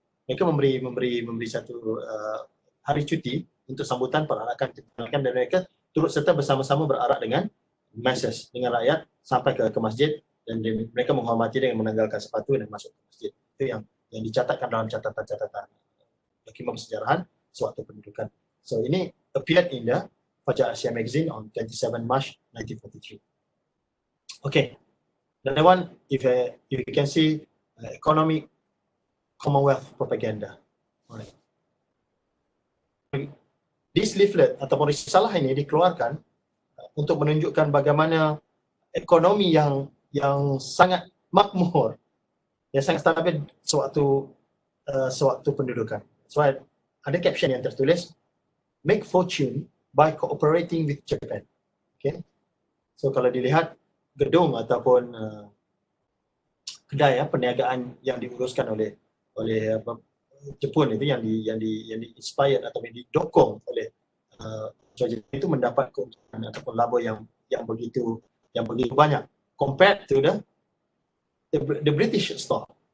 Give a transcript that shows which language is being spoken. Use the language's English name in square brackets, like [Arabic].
[Malay] Mereka memberi satu hari cuti untuk sambutan perarakan, dan mereka turut serta bersama-sama berarak dengan masses, dengan rakyat sampai ke masjid, dan mereka menghormati dengan menanggalkan sepatu dan masuk ke masjid. Itu yang dicatatkan dalam catatan-catatan dokumen sejarahan sewaktu pendudukan. So ini [English] appeared in the Fajar Asia magazine on 27 March 1943. Okay, another one, if you can see economic Commonwealth propaganda. Alright. This leaflet [Malay] ataupun risalah ini dikeluarkan untuk menunjukkan bagaimana ekonomi yang sangat makmur, yang sangat stabil sewaktu pendudukan. So ada caption yang tertulis, [English] make fortune by cooperating with Japan. [Malay] Okay, so kalau dilihat gedung ataupun kedai perniagaan yang diuruskan oleh Jepun itu yang di inspired atau didokong oleh Jepun itu mendapat keuntungan ataupun laba yang begitu banyak [English] compared to the British store.